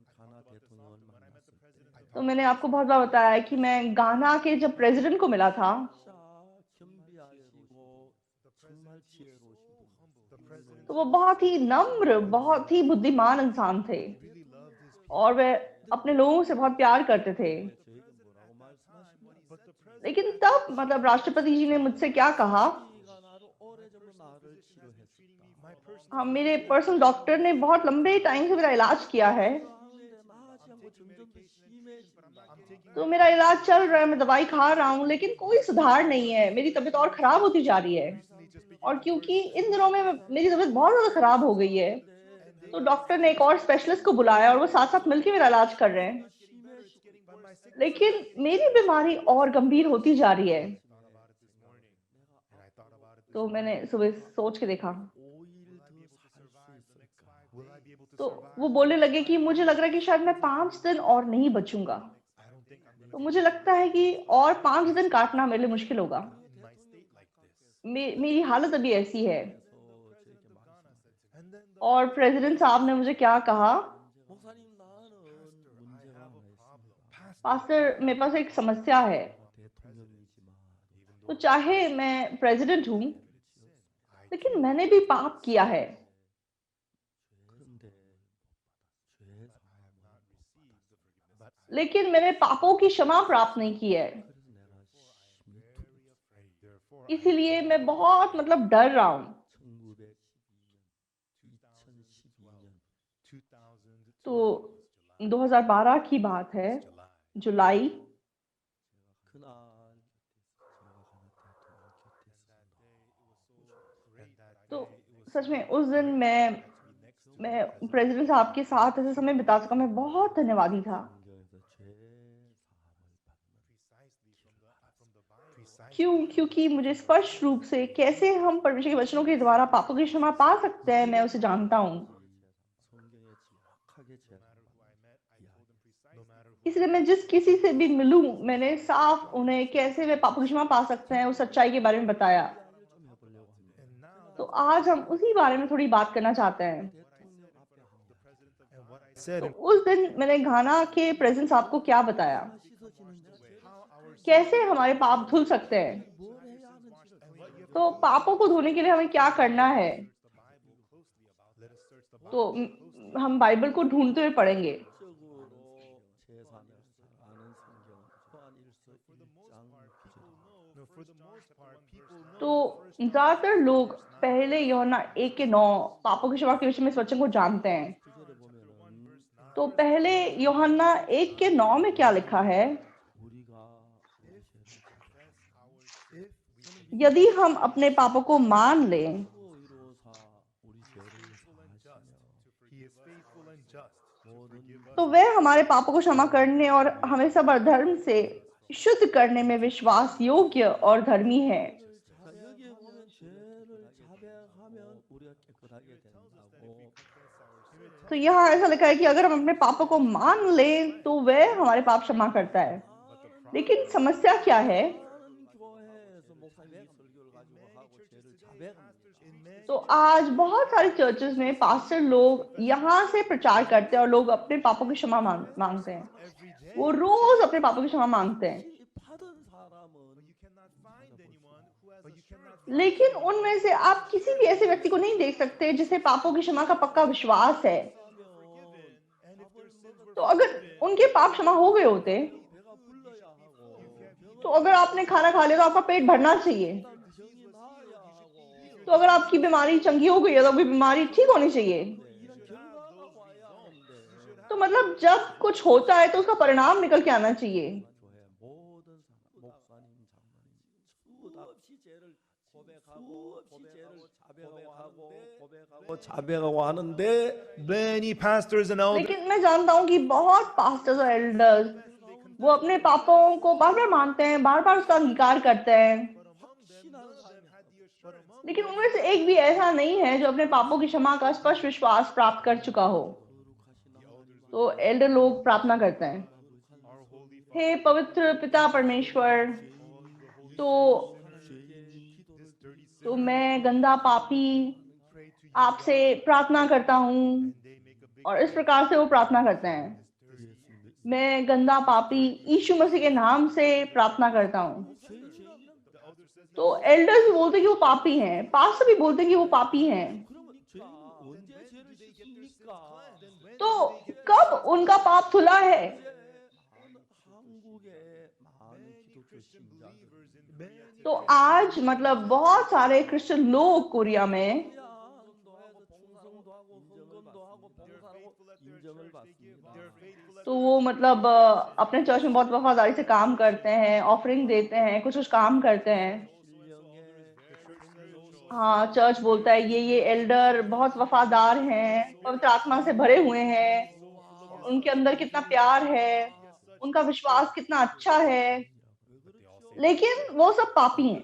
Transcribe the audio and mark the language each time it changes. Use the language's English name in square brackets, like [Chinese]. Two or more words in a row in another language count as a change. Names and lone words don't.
[Hindi] तो मैंने आपको बहुत बार बताया कि मैं गाना के जब प्रेसिडेंट को मिला था, तो वो बहुत ही नम्र, बहुत ही बुद्धिमान इंसान थे। और वे अपने लोगों से बहुत प्यार करते थे। [Korean] 저에게 뭐라고 말씀하시냐면 [Hindi] लेकिन तब मतलब राष्ट्रपति जी ने मुझसे क्या कहा, [Korean] 네가 나를 오래전부터 나를 치료했었다. [Hindi] हाँ, मेरे [English] personal doctor [Hindi] ने बहुत लंबे टाइम से मेरा इलाज किया है, [Korean] 하는데 나아지 않고 점점 더 심해진다. [Hindi] तो मेरा इलाज चल रहा है, मैं दवाई खा रहा हूँ, लेकिन कोई सुधार नहीं है, मेरी तबीयत और खराब होती जा रही है। और क्योंकि इन दिनों में मेरी तबीयत बहुत ज्यादा खराब हो गई है, तो डॉक्टर ने एक और स्पेशलिस्ट को बुलाया और वो साथ साथ मिलकर मेरा इलाज कर रहे हैं। लेकिन मेरी बीमारी और गंभीर होती जा रही है। तो मैंने सुबह सोच के देखा, [Korean] 5일 더 살 수 있을까? [English] Will I be able to तो survive? [Hindi] वो बोलने लगे कि मुझे लग रहा है कि शायद मैं 5 दिन और नहीं बचूंगा। [English] I don't think I'm [Hindi] तो मुझे लगता है कि और 5 दिन काटना मेरे लिए मुश्किल होगा। [English] in my state like this. [Hindi] मेरी हालत अभी ऐसी है। [Korean] 저에게 말씀하셨어요. [English] And then the [Hindi] और प्रेसिडेंट साहब ने मुझे क्या कहा, [Korean] 목사님 나는 문제가 하나 있습니다. [Hindi] पास्टर मेरे पास एक समस्या है। [Korean] 대통령이지만 [Hindi] तो चाहे मैं प्रेसिडेंट हूँ, लेकिन मैंने भी पाप किया है। [Korean] 그런데 죄 사함을 [Hindi] लेकिन मैंने पापों की क्षमा प्राप्त नहीं की है। [Korean] 그래서 내가 심히 [English] therefore [Hindi] इसीलिए मैं बहुत मतलब डर रहा हूँ। [Korean] 1912년 2000 [Hindi] तो 2012 की बात है, जुलाई। [Korean] 그날 제가 가는 대통령 곁에 [Hindi] तो सच में उस दिन मैं प्रेसिडेंट साहब के साथ ऐसे समय बिता सका, मैं बहुत धन्यवादी था। क्योंकि मुझे स्पष्ट रूप से कैसे हम परमेश्वर के वचनों के द्वारा पापों की क्षमा पा सकते हैं, मैं उसे जानता हूँ। इसलिए मैं जिस किसी से भी मिलूं, मैंने साफ उन्हें कैसे वे पापों की क्षमा पा सकते हैं उस सच्चाई के बारे में बताया। तो आज हम उसी बारे में थोड़ी बात करना चाहते हैं। [English] and what I said तो and [Hindi] उस दिन मैंने घाना के प्रेसिडेंट साहब को क्या बताया, [English] how our [Hindi] कैसे हमारे पाप धुल सकते हैं। तो पापों को धोने के लिए हमें क्या करना है, [English] let us search the Bible. [Hindi] तो हम बाइबल को ढूंढते हुए पढ़ेंगे। [English] No, for the most part, people know [Hindi] तो ज्यादातर लोग पहले यूहन्ना 1:9 पापों की क्षमा के विषय में इस वचन को जानते हैं। तो पहले यूहन्ना 1:9 में क्या लिखा है, यदि हम अपने पापों को मान लें [English] He is faithful and just to forgive us. [Hindi] तो वह हमारे पापों को क्षमा करने और हमें सब अधर्म से शुद्ध करने में विश्वास योग्य और धर्मी है। [Korean] 여기에 보면 죄를 자백하면 우리가 깨끗하게 된다고. [Hindi] तो यहाँ ऐसा लिखा है कि अगर हम अपने पापों को मान लें तो वह हमारे पाप क्षमा करता है। लेकिन समस्या क्या है, [Korean] 많은 교회에서 목사님 설교를 가지고 하고 죄를 자백합니다. [Hindi] तो आज बहुत सारे चर्चेस में पास्टर लोग यहाँ से प्रचार करते हैं और लोग अपने पापों की क्षमा मांगते हैं। वो रोज अपने पापों की क्षमा मांगते हैं, [Korean] 이 받은 사람은 [English] You cannot find anyone who has assurance. [Hindi] लेकिन उनमें से आप किसी भी ऐसे व्यक्ति को नहीं देख सकते जिसे पापों की क्षमा का पक्का विश्वास है। [English] And if their sins were [Hindi] तो अगर उनके पाप क्षमा हो गए होते, [Korean] 배가 불러야 하고 [Hindi] तो अगर आपने खाना खा लिया तो आपका पेट भरना चाहिए। [Korean] 병이 나아야 하고 [Hindi] तो अगर आपकी बीमारी चंगी हो गई है तो आपकी बीमारी ठीक होनी चाहिए। [Korean] 이런 결과가 와야 하는데 [Hindi] तो मतलब जब कुछ होता है तो उसका परिणाम निकल के आना चाहिए। [Korean] 교회 모든 사람, 목사님, 장로님 수없이 죄를 고백하고 자백하고 하는데 [English] many pastors and elders [Hindi] लेकिन मैं जानता हूँ कि बहुत पास्टर्स और एल्डर्स वो अपने पापों को बार बार मानते हैं, बार बार उसका अंगीकार करते हैं, [Korean] 확신하는 사람이 [English] had the assurance. [Hindi] लेकिन उनमें से एक भी ऐसा नहीं है जो अपने पापों की क्षमा का स्पष्ट विश्वास प्राप्त कर चुका हो। तो एल्डर लोग प्रार्थना करते हैं, [English] Our holy [Hindi] हे पवित्र पिता परमेश्वर, तो तो मैं गंदा पापी [English] pray to you [Hindi] आपसे प्रार्थना करता हूँ। [English] they make a big [Hindi] और इस प्रकार से वो प्रार्थना करते हैं, मैं गंदा पापी यीशु मसीह के नाम से प्रार्थना करता हूँ। तो एल्डर्स भी बोलते हैं कि वो पापी हैं, पास्टर भी बोलते हैं कि वो पापी हैं। [Korean] 그러면 언제 죄를 씻습니까? [Hindi] तो कब उनका पाप धुला है? [Korean] 한국의 많은 기독교 신자들 [Hindi] तो आज मतलब बहुत सारे क्रिश्चियन लोग कोरिया में [Korean] 헌금도 하고 충성도 하고 헌금도 하고 봉사하고 인정을 받습니다. [Hindi] तो वो मतलब अपने चर्च में बहुत वफादारी से काम करते हैं, ऑफरिंग देते हैं, कुछ कुछ काम करते हैं। हाँ, चर्च बोलता है ये एल्डर बहुत वफादार हैं, पवित्र आत्मा से भरे हुए हैं, उनके अंदर कितना प्यार है, उनका विश्वास कितना अच्छा है, लेकिन वो सब पापी हैं।